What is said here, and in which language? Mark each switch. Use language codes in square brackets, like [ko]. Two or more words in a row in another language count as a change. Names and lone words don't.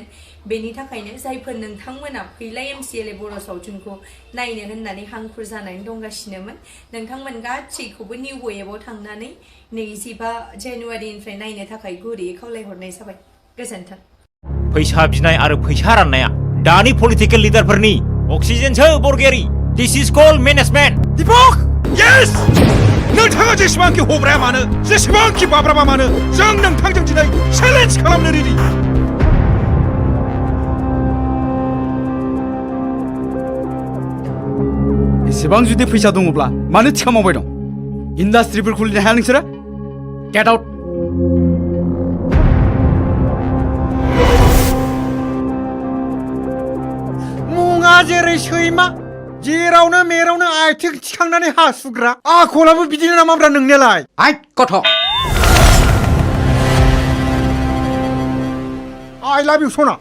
[brx] बेनि थाखायनो जायफोर नोंथांमोना फैला MCLA बर' सावथुनखौ नायनो होननानै हांखुर जानानै दंगासिनोमोन, नोंथांमोन गासैखौबो निउब' एपआव थांनानै 25 जानुवारिनिफ्राय नायनो थाखाय गुरैयै खावलायहरनाय जाबाय। गोजोन्थों। फैसा बिनाय आरो फैसा राननाया दानि पलिटिकेल लिडारफोरनि अक्सिजेनसो बरगयारी। [en] this is called management. [brx] दीपक! यस! नोंथाङा जेसेबांखि हब्राया मानो, जेसेबांखि बाब्राबा मानो, जों नोंथांजों दिनै चेलेन्ज खालामनो रेडि। एसेबां जुदि फैसा दङब्ला मानो थिखा मावबाय दं? इन्डास्ट्रिफोर खुलिनो हाया नोंसोरो? [en] get out. [brx] मुङा जेरै सैमा, जेरावनो मेरावनो आथिं थिखांनानै हासुग्रा, आखलाबो बिदिनो नामाब्रा नोंनियालाय? [en] I got'. I love you, Sona.